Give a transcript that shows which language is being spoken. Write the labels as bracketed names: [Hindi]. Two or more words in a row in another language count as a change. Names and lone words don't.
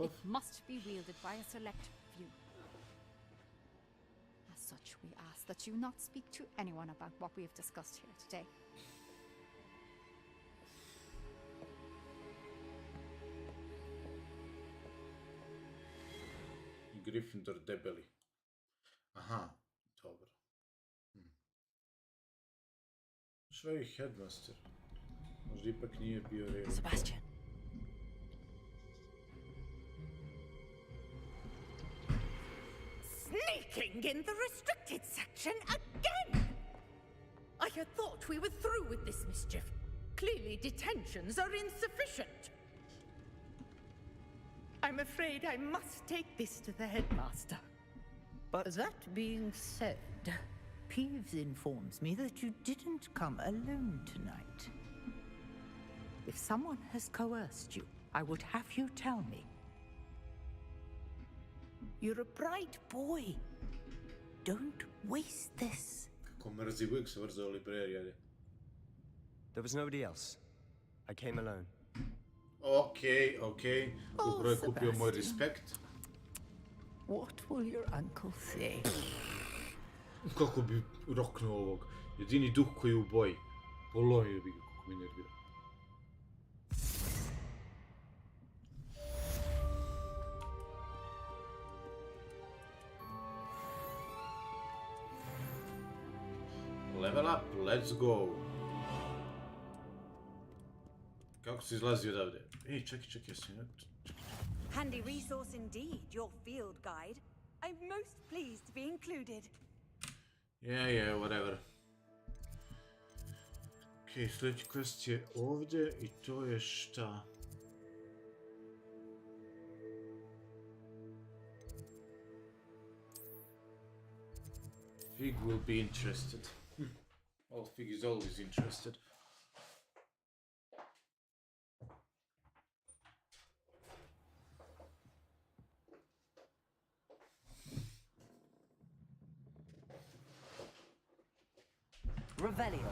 [English] It must be wielded by a select few. As such, we ask that you not speak to anyone about what we have discussed here today. [Bosnian] Gryffindor debeli. Aha, dobro. Što je headmaster? Možda ipak nije bio Ravenclaw. [English] Sebastian. Sneaking in the restricted section again! I had thought we were through with this mischief. Clearly detentions are insufficient. I'm afraid I must take this to the headmaster. But that being said, Peeves informs me that you didn't come alone tonight. If someone has coerced you, I would have you tell me. You're a bright boy. Don't waste this. [Bosnian] Kako mrzi, uvijek se vrza u libreriji. [English] There was nobody else. I came alone. Okay. [Bosnian] Upravo je kupio moj respekt. [English] What will your uncle say? [Bosnian] Kako bi roknuo ovog? Jedini duh koji je u boji. Polomio bi ga kako mi nervira. [English] Level up, let's go. [Bosnian] Kako se izlazi odavde? Ej, čekaj, jesi... [English] Handy resource indeed, your field guide. I'm most pleased to be included. Yeah, whatever. [Bosnian] Ok, sljedeći quest je ovdje i to je šta? [English] Fig will be interested. Well, Fig is always interested. Revelio.